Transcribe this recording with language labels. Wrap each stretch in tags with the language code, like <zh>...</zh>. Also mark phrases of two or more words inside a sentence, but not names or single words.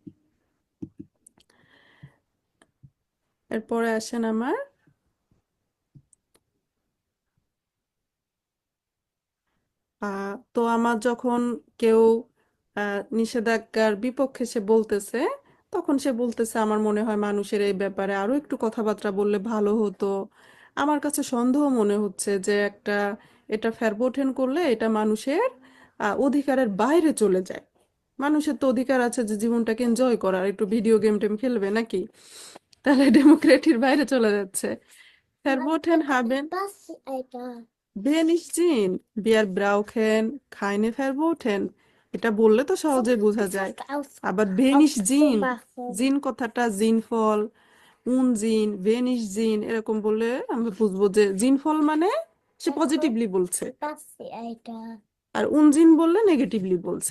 <bn>এরপরে আসেন আমার তো আমার যখন কেউ নিষেধাজ্ঞার বিপক্ষে সে বলতেছে, তখন সে বলতেছে আমার মনে হয় মানুষের এই ব্যাপারে আরো একটু কথাবার্তা বললে ভালো হতো। আমার কাছে সন্দেহ মনে হচ্ছে যে এটা ফেরবোটেন করলে এটা মানুষের অধিকারের বাইরে চলে যায়। মানুষের তো অধিকার আছে যে জীবনটাকে এনজয় করার, একটু ভিডিও গেম টেম খেলবে নাকি? তাহলে ডেমোক্রেটির বাইরে চলে যাচ্ছে।</bn> <de>Verboten haben wenig Sinn. Wir brauchen keine Verboten.</de> <bn>এটা বললে তো সহজে বোঝা যায়। আবার</bn> <de>wenig Sinn,</de> <bn>জিন কথাটা জিনফল, উনজিন,</bn> <de>wenig Sinn</de> <bn>এরকম বললে আমরা বুঝবো যে জিনফল মানে সে পজিটিভলি বলছে, আর উনজিন বললে নেগেটিভলি বলছে।</bn>